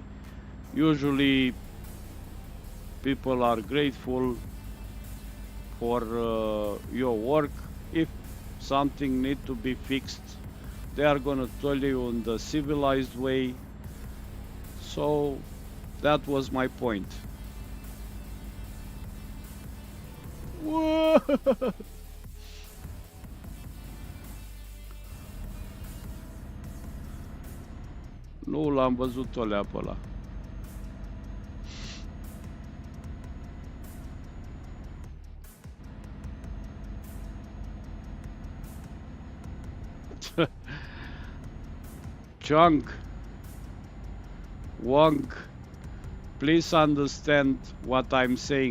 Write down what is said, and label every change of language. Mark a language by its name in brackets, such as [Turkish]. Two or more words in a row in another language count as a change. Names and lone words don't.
[English] Usually people are grateful for your work. If something needs to be fixed, they are going to tell you in the civilized way. So that was my point. [Romanian] Nu l-am văzut Olea pe ăla. [English] Chunk, Wong, please understand what I'm saying.